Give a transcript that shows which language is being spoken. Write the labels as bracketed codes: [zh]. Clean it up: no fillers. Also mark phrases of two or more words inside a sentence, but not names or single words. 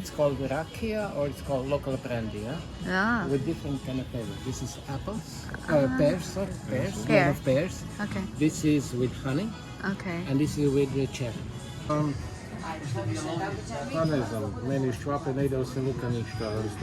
[en] It's called rakia or it's called local brandy, Ah, with different kind of flavor. This is apples, pears, sorry, pears, Pear. made of pears. okay, This is with honey, okay. and this is with the cherry. [hr] Pa ne znam, meni iz Čvape ne ide osim luka ništa isto.